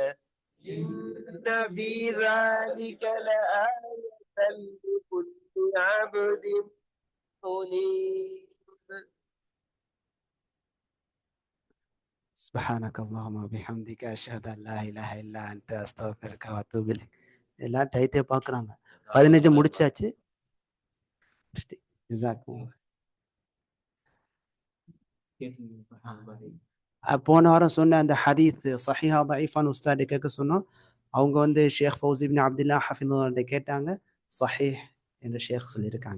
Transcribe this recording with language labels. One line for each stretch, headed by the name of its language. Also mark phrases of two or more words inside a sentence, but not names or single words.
Arabic: إن في ذلك لآية لكل عبد منيب. سبحانك اللهم وبحمدك أشهد أن لا إله إلا أنت أستغفرك وأتوب إليك.
Tamil: எல்லாம் டைட்டே பார்க்குறாங்க. 15 முடிச்சாச்சு. ஜஸாக்கும். போன வாரம் சொன்ன அந்த ஹதீஸ் சஹீஹா தஈஃபான்னு உஸ்தாது கேட்க சொன்னோம். அவங்க வந்து ஷேக் ஃபௌசி இப்னு அப்துல்லா ஹஃபிதுல்லாஹ் கேட்டாங்க, சஹீஹ் என்று ஷேக் சொல்லியிருக்காங்க.